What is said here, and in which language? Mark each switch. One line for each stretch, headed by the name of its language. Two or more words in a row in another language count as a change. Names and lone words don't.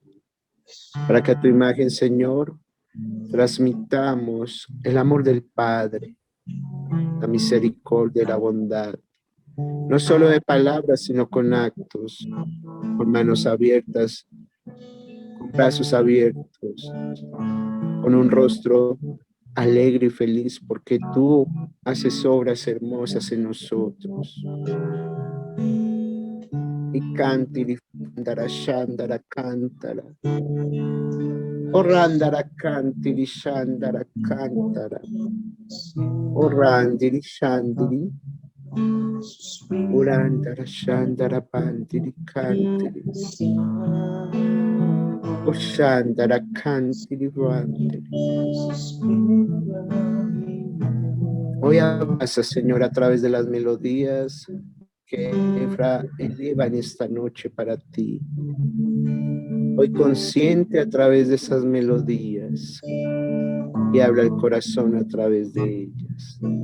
Spanish: para que a tu imagen, Señor, transmitamos el amor del Padre, la misericordia y la bondad, no solo de palabras, sino con actos, con manos abiertas, con brazos abiertos, con un rostro alegre y feliz, porque tú haces obras hermosas en nosotros. Y cantiri fandara shandara cantara. Orandara cantiri shandara cantara. Orandiri shandiri. Orandara shandara pandiri cantiri. Oshandara Kantirivante. Hoy avanza, Señor, a través de las melodías que Efra eleva en esta noche para ti. Hoy consciente a través de esas melodías y habla el corazón a través de ellas.